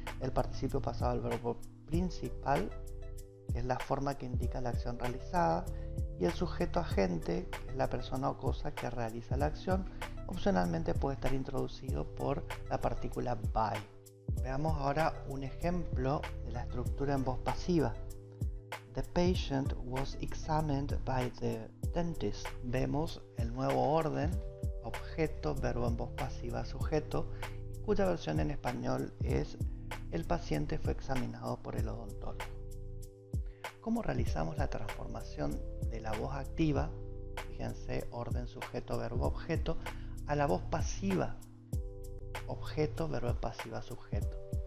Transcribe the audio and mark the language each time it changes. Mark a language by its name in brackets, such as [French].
[Spanish] El participio pasado del verbo principal, que es la forma que indica la acción realizada, y el sujeto agente, que es la persona o cosa que realiza la acción. Opcionalmente puede estar introducido por la partícula by. Veamos ahora un ejemplo de la estructura en voz pasiva. [English] The patient was examined by the dentist. [Spanish] Vemos el nuevo orden, objeto, verbo en voz pasiva, sujeto, cuya versión en español es el paciente fue examinado por el odontólogo. ¿Cómo realizamos la transformación de la voz activa, fíjense, orden, sujeto, verbo, objeto, a la voz pasiva, objeto, verbo pasiva, sujeto?